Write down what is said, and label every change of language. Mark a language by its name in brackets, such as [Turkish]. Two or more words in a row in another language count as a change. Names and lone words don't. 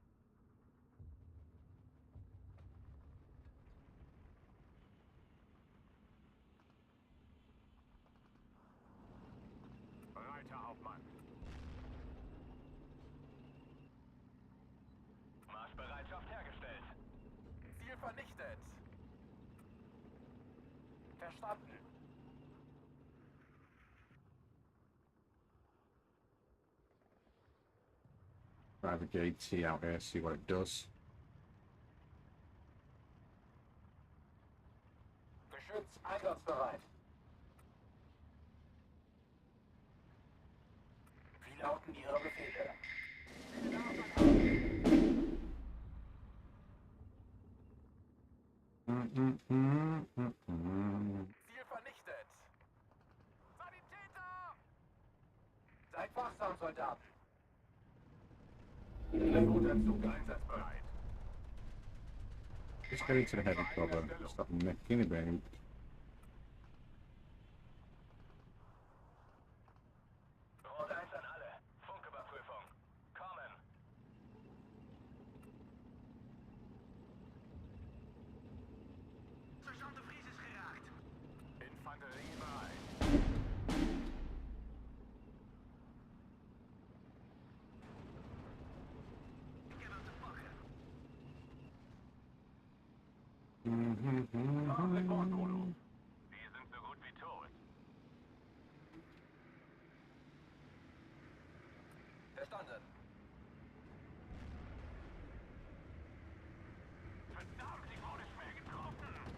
[German] Reiter Hauptmann. Marschbereitschaft hergestellt. Ziel vernichtet. Verstanden. [English] Drive a GT out here, see what it does. [German] Geschütz einsatzbereit. Wie lauten Ihre Befehle? Ziel vernichtet. Sanitäter! Seid wachsam, Soldaten. Rekrutenzug einsatzbereit. [English] Just get into the heavy cover. Stop making about. [German] Rot 1 an alle. Funküberprüfung. Kommen. [Dutch] Sergeant de Vries is geraakt. [German] Infanterie bereit. [Dutch] Ik heb hem te pakken. [German] Die sind so gut wie tot. Verstanden. Verdammt, ich wurde schwer getroffen.